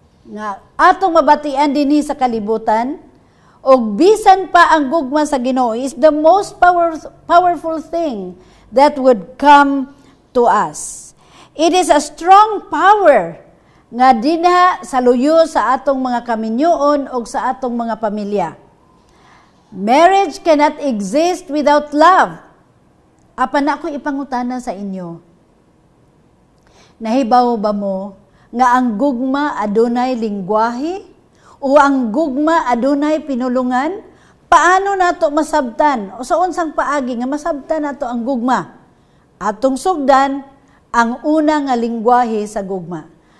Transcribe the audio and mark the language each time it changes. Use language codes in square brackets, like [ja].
[ceb] Nga atong mabatian dinhi sa kalibutan, og bisan pa ang gugma sa Ginoo [en] is the most powerful thing that would come to us. It is a strong power [ceb] nga dinha sa luyo sa atong mga kaminyoon o sa atong mga pamilya. [en] Marriage cannot exist without love. [ceb] Apan ako ipangutana sa inyo. Nahibaw ba mo nga ang gugma adunay lingwahe o ang gugma adunay pinulungan? Paano nato masabtan o sa unsang paagi nga masabtan nato ang gugma? Atong sugdan ang una nga lingwahe sa gugma.